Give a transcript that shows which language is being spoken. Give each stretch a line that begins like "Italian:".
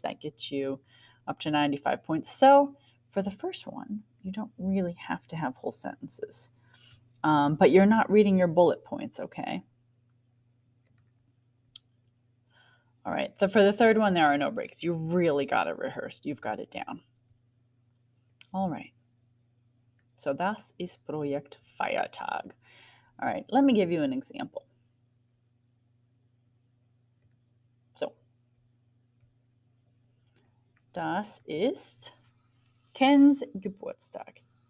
English: That gets you up to 95 points. So for the first one, you don't really have to have whole sentences, but you're not reading your bullet points, okay? All right, so for the third one, there are no breaks. You've really got it rehearsed. You've got it down. All right.
German: So das ist Projekt Feiertag.
English: All right, let me give you an example.
German: So, das ist Kens Geburtstag.